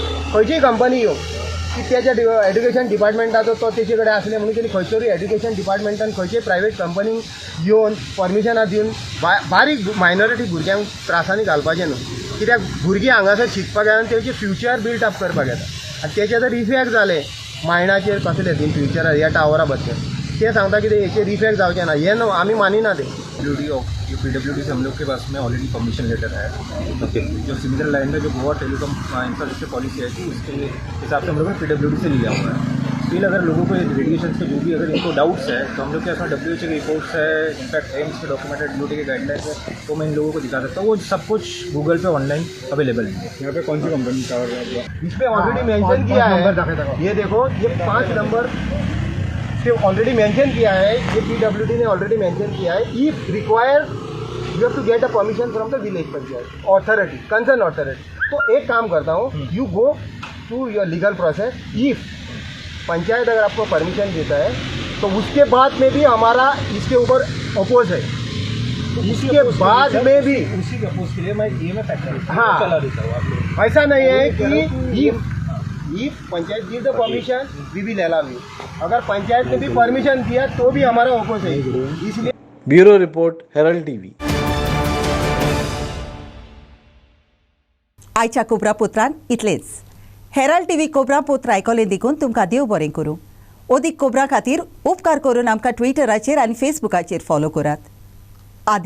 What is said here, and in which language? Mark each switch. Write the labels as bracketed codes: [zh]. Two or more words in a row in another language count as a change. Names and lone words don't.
[kok] खंयचीय कंपनी येवं की त्याच्या एड्युकेशन डिपार्टमेंटाचो तो तेजे कडेन आसले म्हणून तेणी खंयतरी एड्युकेशन डिपार्टमेंटान खंयच्याय प्रायवेट कंपनीक येवन परमिशनां दिवन बारीक मायनॉरिटी भुरग्यांक त्रासांनी घालपाचें न्हू. कित्याक भुरगीं हांगासर शिकपाक येता आनी तेंचें [en] future build up [kok] करपाक येता आनी तेचे जर इफेक्ट जाले मायंडाचेर कसले ती फ्युचरार ह्या टावरा बद्दल ते सांगता कि हेचेर इफेक्ट जावचें ना. हे न्हू आमी मानिना ते. [hi] PWD से हम लोग के पास में [en] already permission letter [hi] है. ओके जो [en] similar line [hi] में जो [en] Goa telecom infrastructure policy [hi] है कि उसके हिसाब से हम लोगों ने PWD से लिया हुआ है. स्टिल अगर लोगों को रेडिएशन के जो भी अगर इनको डाउट्स है तो हम लोग के पास WHO के रिपोर्ट्स है इनफैक्ट एम्स के डॉक्यूमेंटेड DOT के गाइडलाइंस है तो मैं इन लोगों को दिखा सकता हूँ. वो सब कुछ गूगल पे [en] online available [hi] है. यहाँ पे कौन सी कंपनी का इसमें [en] already mention [hi] किया है. ये देखो ये 5 नंबर से [en] already mention [hi] किया है. ये PWD ने [en] already mention [hi] किया है. [en] if require you have to get a permission from the village panchayat authority concern authority. [hi] तो एक काम करता हूँ [en] you go to your legal process. [hi] इफ पंचायत अगर आपको परमिशन देता है तो उसके बाद में भी हमारा इसके ऊपर अपोज है. इसके बाद में भी उसी अपोज के लिए मैं फैक्टर हाँ चला देता हूँ आप लोग. ऐसा नहीं है कि [en] if panchayat give the permission we will allow you. [hi] अगर पंचायत ने भी परमिशन दिया तो भी हमारा अपोज है. इसलिए [en] bureau report Herald TV. [kok] आयच्या कोबरापुत्रान इतलेच. हेराल्ड TV कोबरापुत्र आयकलें देखून तुमकां देव बरें करूं. ओदीक कोबरा खातीर उपकार करून आमकां ट्विटराचेर आनी फेसबुकाचेर फॉलो करात.